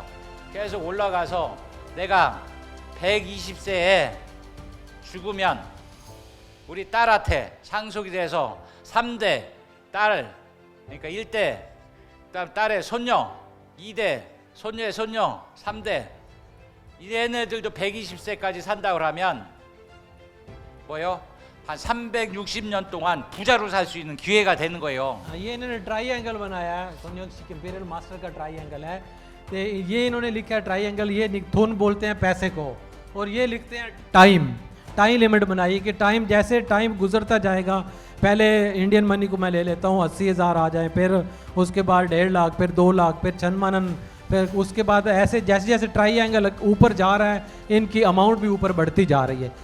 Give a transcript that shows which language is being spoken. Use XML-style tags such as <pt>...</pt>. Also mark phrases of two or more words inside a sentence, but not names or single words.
<ko>계속 올라가서 내가 120세에 죽으면 우리 딸한테 상속이 돼서 3대 딸, 그러니까 1대, 그다음 딸의 손녀, 2대, 손녀의 손녀, 3대, 얘네들도 120세까지 산다고 하면 뭐요? 한 360년 동안 부자로 살 수 있는 기회가 되는 거예요.</ko> <hi>ये इन्होंने ट्राई एंगल बनाया है, संयोग इंपीरियल मास्टर का ट्राई एंगल है, तो ये इन्होंने लिखा है ट्राई एंगल, ये थोन बोलते हैं पैसे को, और ये लिखते हैं</hi> <en>time limit</en> <hi>बनाई कि टाइम जैसे टाइम गुजरता जाएगा, पहले</hi> <en>Indian money</en> <hi>को मैं ले लेता हूँ 80,000 आ जाए, फिर उसके बाद 1.5 लाख, फिर 2 लाख, फिर 6 मनन, फिर उसके बाद ऐसे जैसे जैसे ट्राई एंगल ऊपर जा रहा है इनकी अमाउंट भी ऊपर बढ़ती जा रही है।</hi>